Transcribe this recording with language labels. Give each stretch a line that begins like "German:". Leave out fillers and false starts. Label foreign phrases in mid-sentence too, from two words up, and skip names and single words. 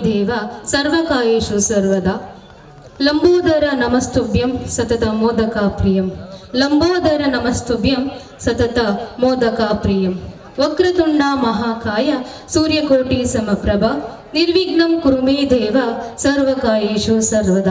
Sanskrit: ಸರ್ವಕಾಯೇಷು ಸರ್ವದಾ. ಲಂಬೋದರ ನಮಸ್ತುಭ್ಯಂ ಸತತ ಮೋದಕ ಪ್ರಿಯಂ. ಲಂಬೋದರ ನಮಸ್ತುಭ್ಯಂ ಸತತ ಮೋದಕ ಪ್ರಿಯಂ. ವಕ್ರತುಂಡ ಮಹಾಕಾಯ ಸೂರ್ಯಕೋಟಿ ಸಮಪ್ರಭ ನಿರ್ವಿಘ್ನಂ ಕುರು ಮೇ ದೇವ ಸರ್ವಕಾಯೇಷು ಸರ್ವದಾ.